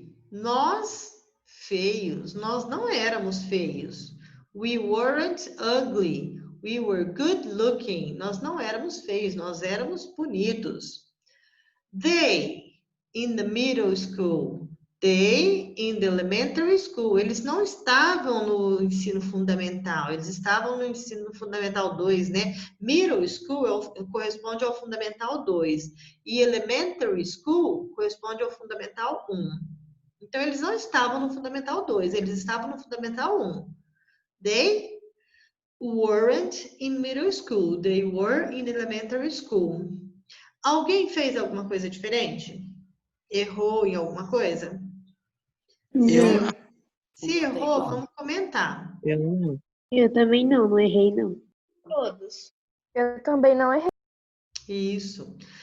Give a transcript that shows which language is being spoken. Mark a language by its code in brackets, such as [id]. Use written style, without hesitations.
[pt] Nós feios, nós não éramos feios. [en] We weren't ugly. We were good looking. [pt] Nós não éramos feios, nós éramos bonitos. [en] They in the middle school. They in the elementary school. [pt] Eles não estavam no ensino fundamental, eles estavam no ensino fundamental 2, né? Middle school corresponde ao fundamental 2 e elementary school corresponde ao fundamental 1. Então, eles não estavam no fundamental 2, eles estavam no fundamental 1. [en] They weren't in middle school, they were in elementary school. [pt] Alguém fez alguma coisa diferente? Errou em alguma coisa? Não, Se errou, vamos comentar. Eu não. eu também não errei, não. Todos. Eu também não errei. Isso.